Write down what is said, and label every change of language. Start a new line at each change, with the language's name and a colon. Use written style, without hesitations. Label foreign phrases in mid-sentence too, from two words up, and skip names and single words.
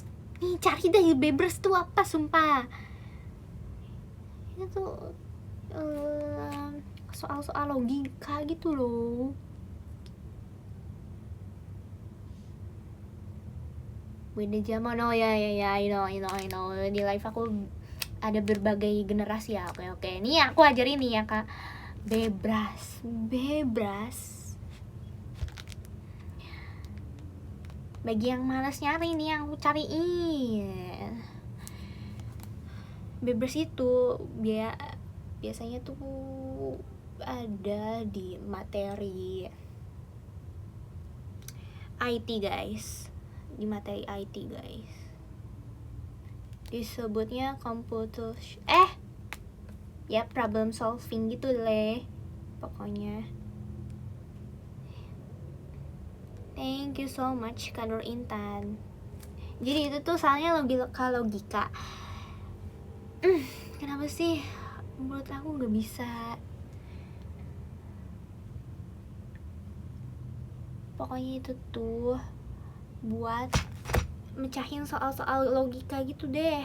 Indonesian: Nih cari deh bebras tuh apa, sumpah. Itu soal-soal logika gitu loh. Beda zaman. Oh ya
English: I know
Indonesian: di live aku ada berbagai generasi ya. Oke ini aku ajarin nih ya kak. Bebras bagi yang malas nyari nih, yang aku cariin. Bebras itu biasanya tuh ada di materi
English: IT guys,
Indonesian: di materi
English: IT guys,
Indonesian: disebutnya computer ya
English: problem solving
Indonesian: gitu deh pokoknya.
English: Thank you so much Kanur Intan.
Indonesian: Jadi itu tuh soalnya logika. Kenapa sih menurut aku gak bisa? Pokoknya itu tuh buat mecahin soal-soal logika gitu deh.